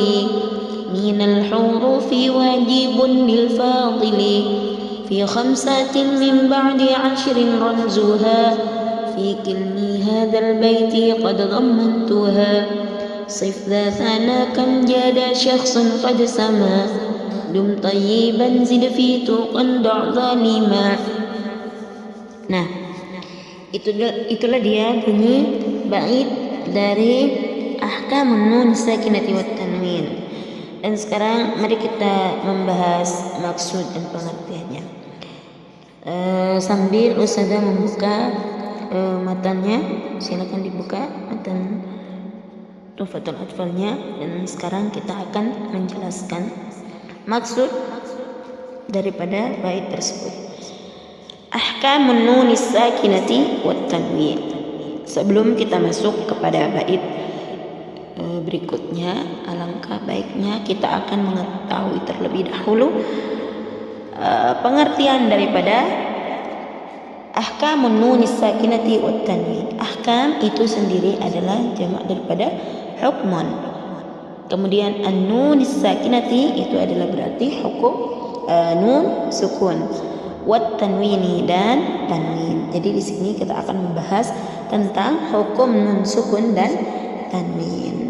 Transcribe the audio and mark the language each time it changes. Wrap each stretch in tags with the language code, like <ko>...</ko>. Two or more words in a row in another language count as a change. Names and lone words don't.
<ar>من الحروف واجب للفاضل في 5 من بعد 10 رمزها في كلمي هذا البيت قد ضمنتها صف ذا ثنا كم جاد شخص قد سما دم طيبا زد في توقا دع ظالما.</ar> <id>Nah, itulah dia bunyi bait dari</id> <ar>أحكام النون الساكنة والتنوين.</ar> <id>Dan sekarang mari kita membahas maksud dan pengertiannya. Sambil ustazah membuka matannya, silakan dibuka matan Tuhfatul Atfalnya, dan sekarang kita akan menjelaskan maksud daripada bait tersebut.</id> <ar>أحكام النون الساكنة والتنوين.</ar> <id>Sebelum kita masuk kepada bait berikutnya, alangkah baiknya kita akan mengetahui terlebih dahulu pengertian daripada</id> <ar>أحكام النون الساكنة والتنوين.</ar> <id>Ahkam itu sendiri adalah jamak daripada hukmun. Kemudian</id> <ar>النون الساكنة</ar> <id>itu adalah berarti hukum nun sukun.</id> <ar>والتنوين</ar> <id>dan tanwin. Jadi di sini kita akan membahas tentang hukum nun sukun dan tanwin.</id>